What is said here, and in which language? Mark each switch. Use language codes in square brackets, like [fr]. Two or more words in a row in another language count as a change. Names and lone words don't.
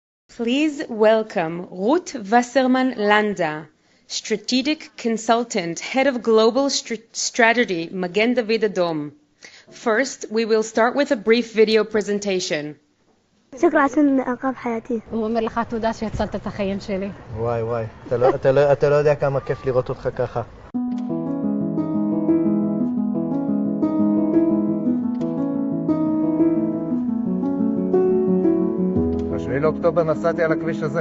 [en] Please welcome Ruth Wasserman Landa, Strategic Consultant, Head of Global Strategy, Magen David Adom. First, we will start with a brief video presentation. [ar] شكرا عشان أنقذ حياتي. [he] הוא אומר לך תודה שהצלת את החיים שלי. וואי, אתה לא יודע כמה כיף לראות אותך ככה. ב7 לאוקטובר נסעתי על הכביש הזה.